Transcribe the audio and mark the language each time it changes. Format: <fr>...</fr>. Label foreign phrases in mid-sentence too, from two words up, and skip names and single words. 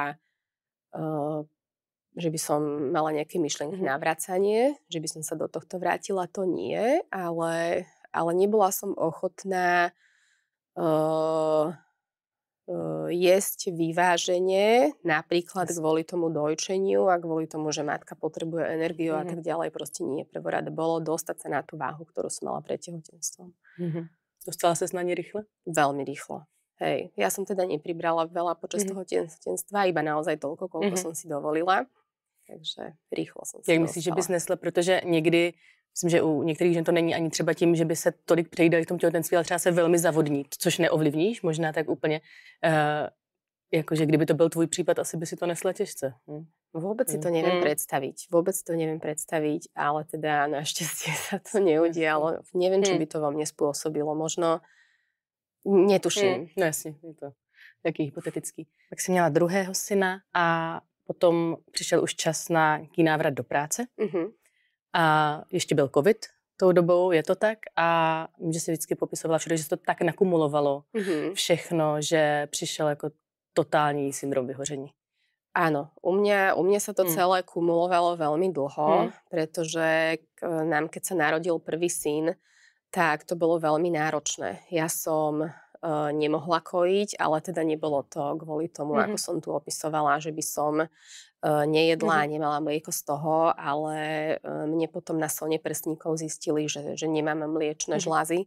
<sk>že by som mala nejaké myšlienky na vracanie, že by som sa do tohto vrátila, to nie, ale nebola som ochotná jesť vyvážene, napríklad kvôli tomu dojčeniu a kvôli tomu, že matka potrebuje energiu a tak ďalej, proste nie. Prvorade bolo dostať sa na tú váhu, ktorú som mala pred tehotenstvom.</sk> <cs>Dostala ses na ne rýchle?</cs> <sk>Veľmi rýchlo. Hej. Ja som teda nepribrala veľa počas toho tehotenstva, iba naozaj toľko, koľko som si dovolila. Takže rýchlo som si</sk> <cs>Jak myslíš, že bys nesla, protože někdy, myslím, že u některých žen to není ani třeba tím, že by se tolik přejídali v tom těhotenství, ale třeba se velmi zavodní, což neovlivníš, možná tak úplně, jakože kdyby to byl tvůj případ, asi by si to nesla těžce.</cs> <sk>Vôbec si to neviem predstaviť, ale teda našťastie sa to neudialo. Neviem, čo by to vo mne spôsobilo. Možno netuším.</sk> <cs>No jasně, je to taky hypotetický. Tak jsi měla druhého syna a potom přišel už čas na nějaký návrat do práce. A ještě byl covid tou dobou, je to tak? A že si vždycky popisovala všude, že se to tak nakumulovalo všechno, že přišel jako totální syndrom vyhoření.</cs> <sk>Áno, u mňa sa to celé kumulovalo veľmi dlho, pretože nám, keď sa narodil prvý syn, tak to bolo veľmi náročné. Ja som nemohla kojiť, ale teda nebolo to kvôli tomu, ako som tu opisovala, že by som nejedla a nemala mlieko z toho, ale mne potom na slne prstníkov zistili, že nemám mliečne žľazy.</sk>